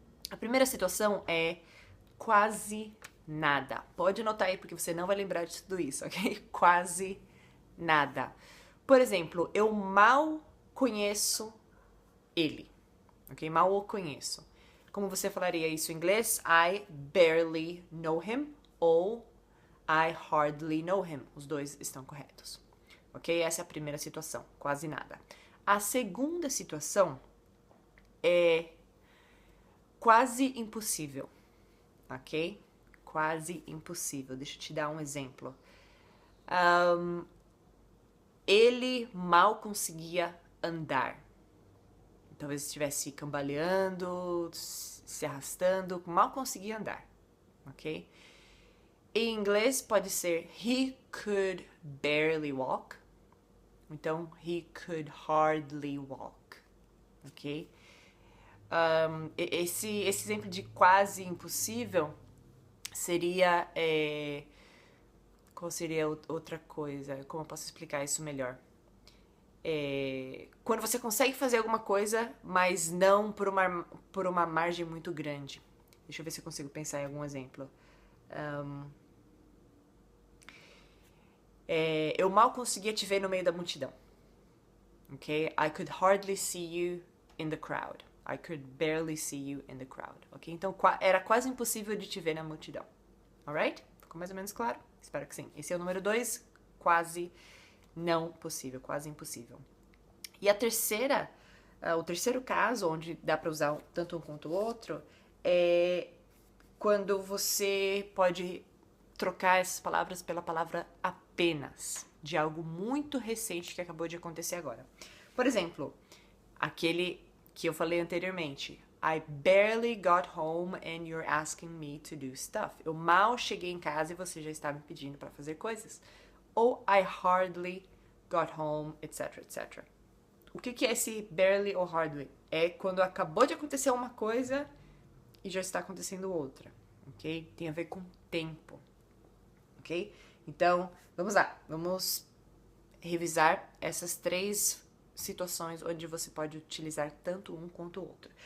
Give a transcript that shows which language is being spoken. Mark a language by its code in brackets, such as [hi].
[pt] A primeira situação é quase nada. Pode anotar aí porque você não vai lembrar de tudo isso, ok? Quase nada. Por exemplo, eu mal conheço ele, ok? Mal o conheço. Como você falaria isso em inglês? [en] I barely know him ou I hardly know him. [pt] Os dois estão corretos, ok? Essa é a primeira situação, quase nada. A segunda situação é quase impossível, ok? Quase impossível. Deixa eu te dar um exemplo. Ele mal conseguia andar. Talvez estivesse cambaleando, se arrastando, mal conseguia andar, ok? Em inglês pode ser [en] he could barely walk. [pt] Então, [en] he could hardly walk, ok? [pt] Esse exemplo de quase impossível seria qual seria outra coisa? Como eu posso explicar isso melhor? Quando você consegue fazer alguma coisa, mas não por uma margem muito grande. Deixa eu ver se eu consigo pensar em algum exemplo. Eu mal conseguia te ver no meio da multidão. Ok? [en] I could hardly see you in the crowd. I could barely see you in the crowd. [pt] Ok? Então era quase impossível de te ver na multidão. Alright? Ficou mais ou menos claro? Espero que sim. Esse é o número 2, quase não possível, quase impossível. E a terceira, o terceiro caso, onde dá para usar tanto um quanto o outro, é quando você pode trocar essas palavras pela palavra apenas, de algo muito recente que acabou de acontecer agora. Por exemplo, aquele que eu falei anteriormente. [en] I barely got home and you're asking me to do stuff. [pt] Eu mal cheguei em casa e você já está me pedindo para fazer coisas. [en] Ou I hardly got home, etc, etc. [pt] O que é esse barely ou hardly? É quando acabou de acontecer uma coisa e já está acontecendo outra, ok? Tem a ver com tempo, ok? Então, vamos lá. Vamos revisar essas três situações onde você pode utilizar tanto um quanto o outro.